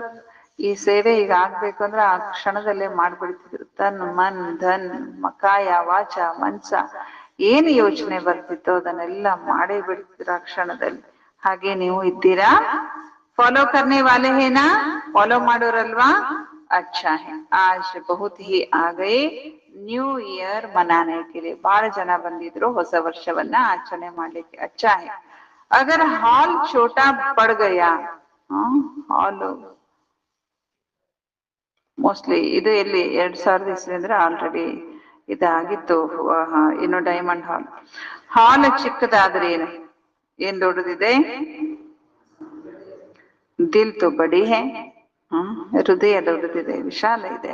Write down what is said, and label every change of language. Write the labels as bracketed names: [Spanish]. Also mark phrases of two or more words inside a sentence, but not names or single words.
[Kannada] ಈ ಸೇವೆ ಈಗ ಆಗ್ಬೇಕು ಅಂದ್ರೆ ಆ ಕ್ಷಣದಲ್ಲೇ ಮಾಡ್ಬಿಡ್ತಿದ್ರು. [Hindi] तन मन धन [Kannada] ಮಕಾಯ ವಾಚ ಮನ್ಸ ಏನು ಯೋಚನೆ ಬರ್ತಿತ್ತೋ ಅದನ್ನೆಲ್ಲ ಮಾಡೇ ಬಿಡ್ತಿದ್ರು ಆ ಕ್ಷಣದಲ್ಲಿ. ಹಾಗೆ ನೀವು ಇದ್ದೀರಾ? [Hindi] फॉलो करने वाले हैं ना? [Kannada] ಫಾಲೋ ಮಾಡೋರಲ್ವಾ? [Hindi] अच्छा है, आज बहुत ही आ गए [English] new year [Hindi] मनाने के लिए. [Kannada] ಬಹಳ ಜನ ಬಂದಿದ್ರು ಹೊಸ ವರ್ಷವನ್ನ ಆಚರಣೆ ಮಾಡ್ಲಿಕ್ಕೆ. [Hindi] अच्छा है, अगर हॉल छोटा पड़ गया, [Kannada] ಹಾಲ್ ಮೋಸ್ಟ್ಲಿ ಇದು ಎಲ್ಲಿ 2000 ಇಸ್ವಿ ಅಂದ್ರೆ ಆಲ್ರೆಡಿ ಇದಾಗಿತ್ತು. ಇನ್ನು ಡೈಮಂಡ್ ಹಾಲ್ ಚಿಕ್ಕದಾದ್ರೆ ಏನ್ ದೊಡ್ಡದಿದೆ? [Hindi] दिल तो बड़ी है, [Kannada] ಹೃದಯ ದೊಡ್ಡದಿದೆ, ವಿಶಾಲ ಇದೆ.